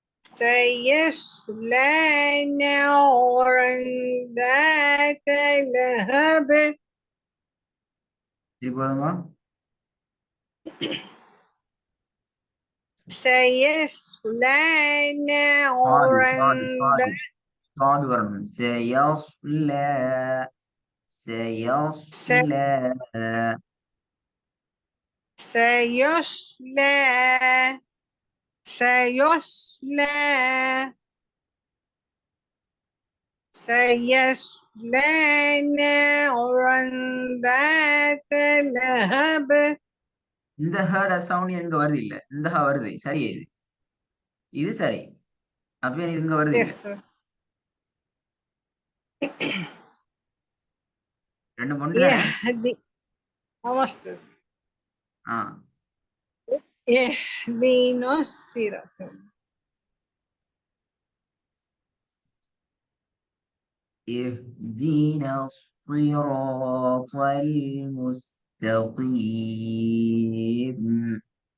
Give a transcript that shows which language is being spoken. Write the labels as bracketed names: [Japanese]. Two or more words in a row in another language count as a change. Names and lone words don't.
[Arabic] سيصلى نارا ذات لهب [Tamil] போதுமா? [Arabic] سيصلى [Tamil] சாது [Arabic] نارا [Tamil] சாது சாது சாது வரணும். [Arabic] سيصلى سيصلى سيصلى سيصلى سيصلى نارا ذات لهب. [Tamil] இந்த ஹேர்ட சவுண்ட் எனக்கு வருது இல்ல, இந்த ஹ வருது, சரி இது இது சரி. அப்ப எனக்கு இங்க வருது இல்ல. [English] Yes, sir. [Tamil] ரெண்டு ஒன்று தானே? [Arabic] يهدي أمستر ஆ يهدينا الصراط. اهدنا الصراط المستقيم.